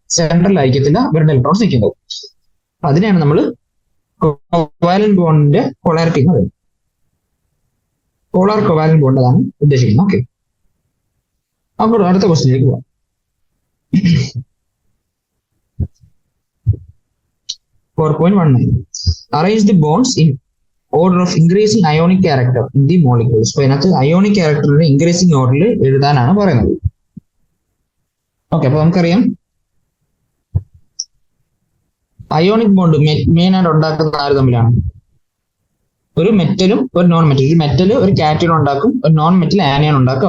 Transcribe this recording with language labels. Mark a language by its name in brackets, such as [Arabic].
[Malayalam] സെൻട്രലായിരിക്കത്തില്ല ഇവരുടെ ഇലക്ട്രോൺസ് നിൽക്കുന്നത്. അതിനെയാണ് നമ്മൾ കോവാലന്റ് ബോണ്ടിന്റെ പൊളാരിറ്റി എന്ന് പറയുന്നത്. പോളാർ കോവാലന്റ് ബോണ്ട് അതാണ് ഉദ്ദേശിക്കുന്നത്. ഓക്കെ, അപ്പോൾ അടുത്ത ക്വസ്റ്റ്യനിലേക്ക് പോവാം. [English] 4.19 Arrange the bonds in order of increasing ionic character in the molecules. [Malayalam] അപ്പൊ ഇതിനകത്ത് അയോണിക് ക്യാരക്ടറിന്റെ ഇൻക്രീസിംഗ് ഓർഡറിൽ എഴുതാനാണ് പറയുന്നത്. ഓക്കെ, അപ്പൊ നമുക്കറിയാം അയോണിക് ബോണ്ട് മെയിൻ ആയിട്ട് ഉണ്ടാക്കുന്ന ആര് തമ്മിലാണ്? ഒരു മെറ്റലും ഒരു നോൺ മെറ്റൽ. ഒരു മെറ്റൽ ഒരു കാറ്റയോൺ ഉണ്ടാക്കും, ഒരു നോൺ മെറ്റൽ ആനയോൺ ഉണ്ടാക്കും.